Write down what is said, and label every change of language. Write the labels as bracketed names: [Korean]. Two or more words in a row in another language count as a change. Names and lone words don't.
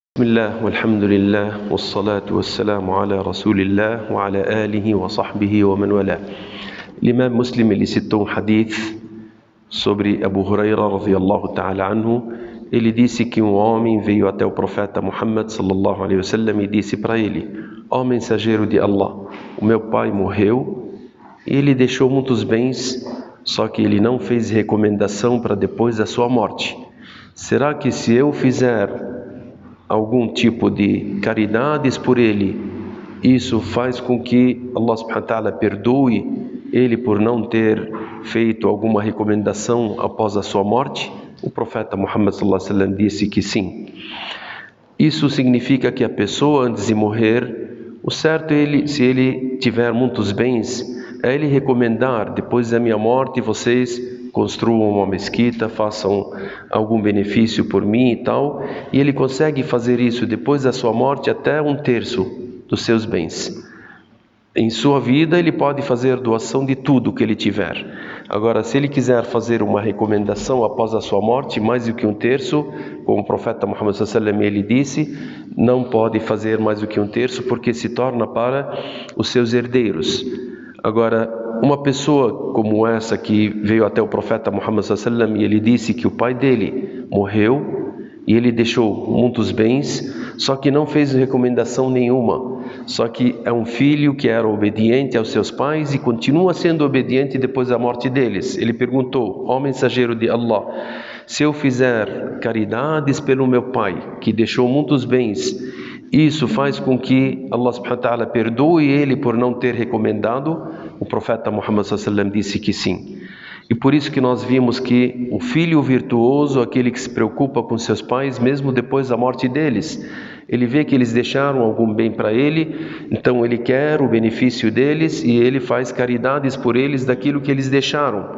[Arabic] بسم الله والحمد لله والصلاة والسلام على رسول الله وعلى آله وصحبه ومن والاه. [French] L'imam Muslim, [Portuguese] ele citou um hadith sobre Abu Huraira [Arabic] رضي الله تعالى عنه. [Portuguese] Ele disse que um homem veio até o profeta Muhammad [Arabic] صلى الله عليه وسلم [Portuguese] e disse para ele: ó mensageiro de Allah, o meu pai morreu e ele deixou muitos bens, só que ele não fez recomendação para depois da sua morte. Será que se eu fizer algum tipo de caridades por ele, isso faz com que Allah [Arabic] سبحانه وتعالى [Portuguese] perdoe ele por não ter feito alguma recomendação após a sua morte? O profeta Muhammad [Arabic] صلى الله عليه وسلم [Portuguese] disse que sim. Isso significa que a pessoa, antes de morrer, o certo é se ele tiver muitos bens, é ele recomendar: depois da minha morte vocês construam uma mesquita, façam algum benefício por mim e tal, e ele consegue fazer isso depois da sua morte até 1/3 dos seus bens. Em sua vida ele pode fazer doação de tudo que ele tiver. Agora, se ele quiser fazer uma recomendação após a sua morte, mais do que 1/3, como o profeta Muhammad [Arabic] صلى الله عليه وسلم [Portuguese] ele disse, não pode fazer mais do que 1/3, porque se torna para os seus herdeiros. Agora, uma pessoa como essa que veio até o profeta Muhammad [Arabic] صلى الله عليه وسلم [Portuguese] e ele disse que o pai dele morreu e ele deixou muitos bens, só que não fez recomendação nenhuma. Só que é um filho que era obediente aos seus pais e continua sendo obediente depois da morte deles. Ele perguntou: ó mensageiro de Allah, se eu fizer caridades pelo meu pai, que deixou muitos bens, isso faz com que Allah [Arabic] سبحانه وتعالى [Portuguese] perdoe ele por não ter recomendado? O profeta Muhammad [Arabic] صلى الله عليه وسلم [Portuguese] disse que sim. E por isso que nós vimos que o filho virtuoso, aquele que se preocupa com seus pais, mesmo depois da morte deles, ele vê que eles deixaram algum bem para ele, então ele quer o benefício deles e ele faz caridades por eles daquilo que eles deixaram.